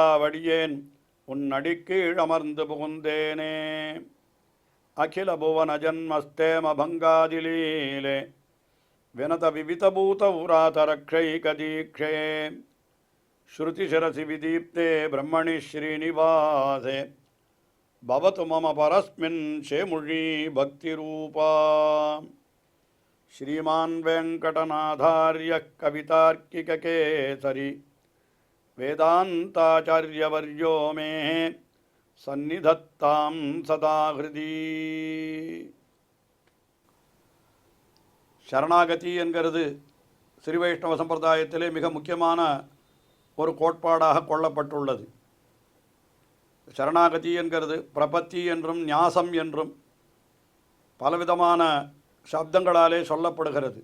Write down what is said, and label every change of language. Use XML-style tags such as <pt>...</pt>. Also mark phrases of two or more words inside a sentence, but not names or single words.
<ta>வடியேன் உன் அடிக்கீழ் அமர்ந்து புகுந்தேனே</ta> <sa>अखिल भुवन जन्मस्थेम भङ्गादिलीले विनत विविधभूत व्रातरक्षैकदीक्षे श्रुतिशिरसि विदीप्ते ब्रह्मणि श्रीनिवासे भवतु मम परस्मिन् शेमुषी भक्तिरूपा श्रीमान् वेङ्कटनाथार्यः कवितार्किककेसरी वेदान्ताचार्यवर्यो मे सन्निधत्तां सदा हृदि</sa> <ta>சரணாகதி என்கிறது ஸ்ரீ வைஷ்ணவ சம்பிரதாயத்திலே மிக முக்கியமான ஒரு கோட்பாடாக கொள்ளப்பட்டுள்ளது. சரணாகதி என்கிறது பிரபத்தி என்றும் ஞாசம் என்றும் பலவிதமான சப்தங்களாலே சொல்லப்படுகிறது.</ta>